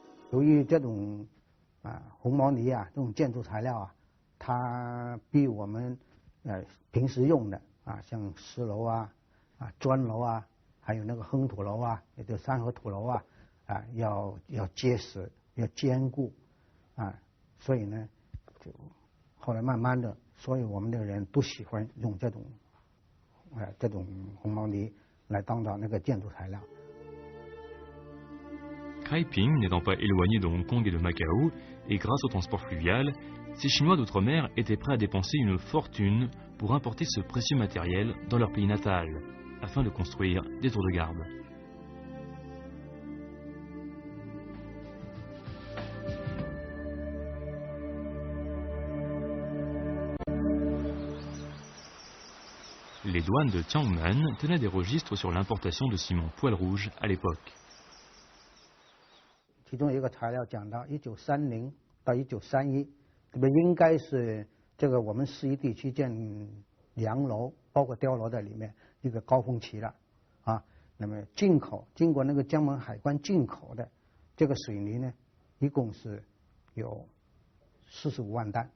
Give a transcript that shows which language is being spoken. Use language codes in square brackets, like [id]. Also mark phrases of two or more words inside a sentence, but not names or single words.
[zh] 由于这种红毛泥啊，这种建筑材料啊，它比我们平时用的像石楼砖楼还有那个夯土楼也就三合土楼要结实，要坚固所以呢，就后来慢慢的，所以我们的人都喜欢用这种红毛泥来当做那个建筑材料。 [fr] Kraiping n'étant pas éloigné de Hong Kong et de Macao, et grâce au transport fluvial, ces Chinois d'outre-mer étaient prêts à dépenser une fortune pour importer ce précieux matériel dans leur pays natal, afin de construire des tours de garde. Les douanes de Tiangmen tenaient des registres sur l'importation de ciment poil rouge à l'époque. [zh] 其中一个材料讲到1930到1931，这个应该是这个我们市一地区建洋楼，包括碉楼在里面一个高峰期了那么进口经过那个江门海关进口的这个水泥呢，一共是有45万担。